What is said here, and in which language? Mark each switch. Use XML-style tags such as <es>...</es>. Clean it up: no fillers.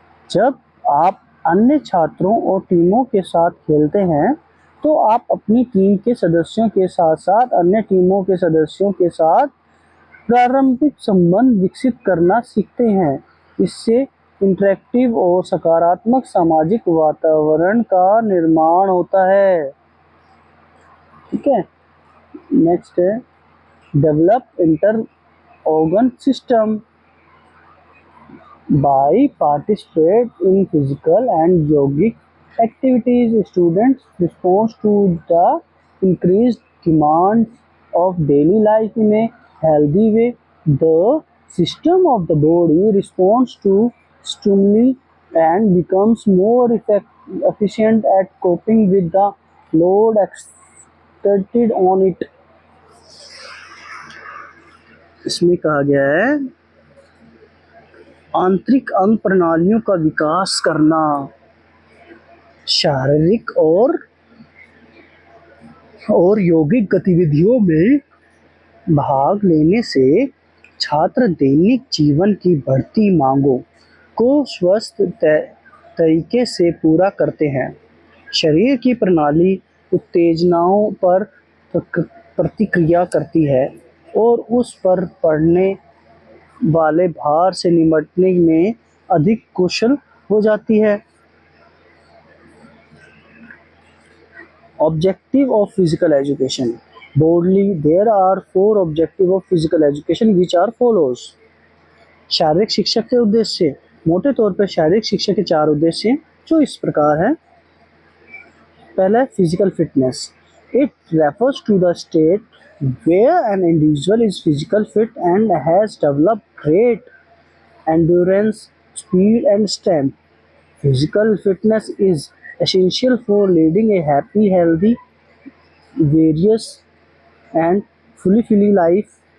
<hi>जब आप अन्य छात्रों और टीमों के साथ खेलते हैं, तो आप अपनी टीम के सदस्यों के साथ-साथ अन्य टीमों के सदस्यों के साथ पारंपरिक संबंध विकसित करना सीखते हैं। इससे इंटरैक्टिव और सकारात्मक सामाजिक वातावरण का निर्माण होता है। ठीक है,</hi> <en>Next है develop inter organ system. By participate in physical and yogic activities, students respond to the increased demands of daily life in a healthy way. The system of the body responds to stimuli and becomes more efficient at coping with the load exerted on it.</en> <hi>इसमें कहा गया है आंतरिक अंग प्रणालियों का विकास करना। शारीरिक और यौगिक गतिविधियों में भाग लेने से छात्र दैनिक जीवन की बढ़ती मांगों को स्वस्थ तरीके से पूरा करते हैं। शरीर की प्रणाली उत्तेजनाओं पर प्रतिक्रिया करती है और उस पर पड़ने वाले भार से निपटने में अधिक कुशल हो जाती है।</hi> <en>Objective of physical education. Broadly, there are 4 objectives of physical education which are follows.</en> <hi>शारीरिक शिक्षा के उद्देश्य। मोटे तौर पर शारीरिक शिक्षा के 4 उद्देश्य हैं, जो इस प्रकार हैं। पहला है physical fitness.</hi> <en>It refers to the state where an individual is physical fit and has developed great endurance, speed and strength. Physical fitness is essential for leading a happy, healthy, various and fulfilling life.</en>